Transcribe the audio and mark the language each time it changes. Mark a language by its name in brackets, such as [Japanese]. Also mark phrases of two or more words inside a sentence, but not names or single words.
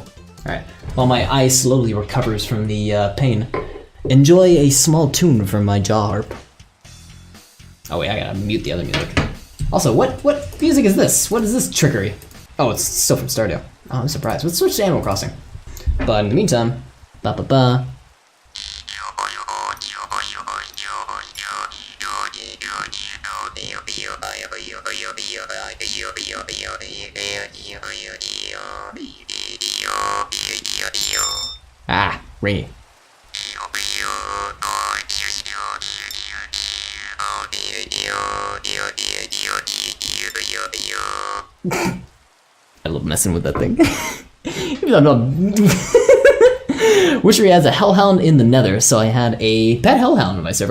[English] Alright, while my eye slowly recovers from the pain, enjoy a small tune from my jaw harp. Oh wait, I gotta mute the other music. Also, what music is this? What is this trickery? Oh, it's still from Stardew. Oh, I'm surprised. Let's switch to Animal Crossing. But in the meantime, ba-ba-ba. Ah, ringy. I love messing with that thing. Even though I'm not... Witchery has a hellhound in the nether, so I had a pet hellhound on my server.